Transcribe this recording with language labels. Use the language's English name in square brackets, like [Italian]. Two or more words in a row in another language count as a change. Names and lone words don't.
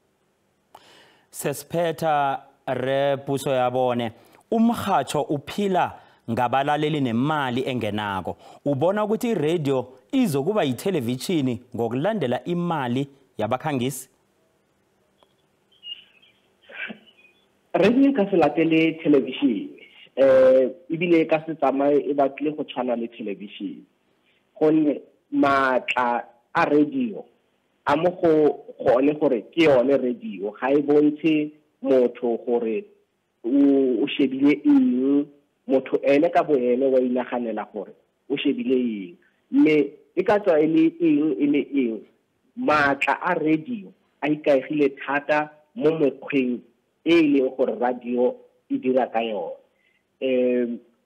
[Zulu] Sesiphetha [Tswana] re puso yabone [Zulu] umhatsho uphila ngabalaleli nemali engenako. Ubona ukuthi iradio izokuba yithelevishini ngokulandela imali yabakhangisi? [Tswana] Radio ka se latele television ibile ka se tsamaye e batle go tshwana le television. Gonne matla a radio a mo go gone gore ke yone radio ga e bontshe motho gore o shebile eng motho ene ka bo ene wa inaganela gore o shebile eng mme e ka tswa e le eng matla a radio a ikaegile thata mo mekgweng e leng gore radio e dira ka yone.